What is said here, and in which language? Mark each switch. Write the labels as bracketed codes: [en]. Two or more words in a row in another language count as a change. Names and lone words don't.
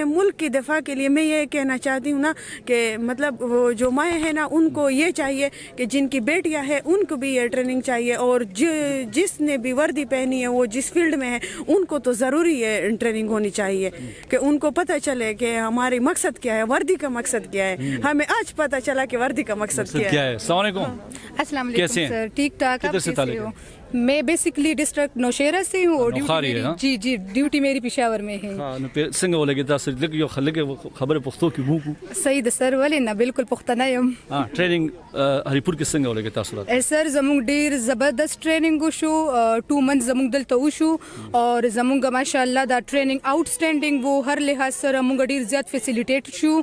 [ur] ملک کی دفاع کے لیے میں یہ کہنا چاہتی ہوں نا کہ مطلب وہ جو مائیں ہیں نا ان کو یہ چاہیے کہ جن کی بیٹیاں ہیں ان کو بھی یہ ٹریننگ چاہیے اور جس نے بھی وردی پہنی ہے وہ جس فیلڈ میں ہے ان کو تو ضروری یہ ٹریننگ ہونی چاہیے کہ ان کو پتہ چلے کہ ہماری مقصد کیا ہے وردی کا مقصد کیا ہے. ہمیں آج پتہ چلا کہ وردی کا مقصد کیا ہے. [ar] السلام علیکم. السلام علیکم [ur] سر. ٹھیک ٹھاک. کدھر سے تعلق ہے؟ میں بیسکلی ڈسٹرکٹ نوشہرہ سے ہوں اور جی جی ڈیوٹی میری پشاور میں ہے. [ps] څنګه ولګي تاسو لګ یو خلک خبره پښتو کې وو صحیح ده سر ولې نه بالکل پښتنه یم. ټریننګ هریپور کې څنګه ولګي تاسو راته؟ سر زموږ ډیر زبردست ټریننګ وشو 2 منث زموږ دلته وشو اور زموږ ماشاءالله دا ټریننګ آوټ سټینډینګ وو هر لحاظ سره موږ ډیر زیات فیسیلیټیټ شو.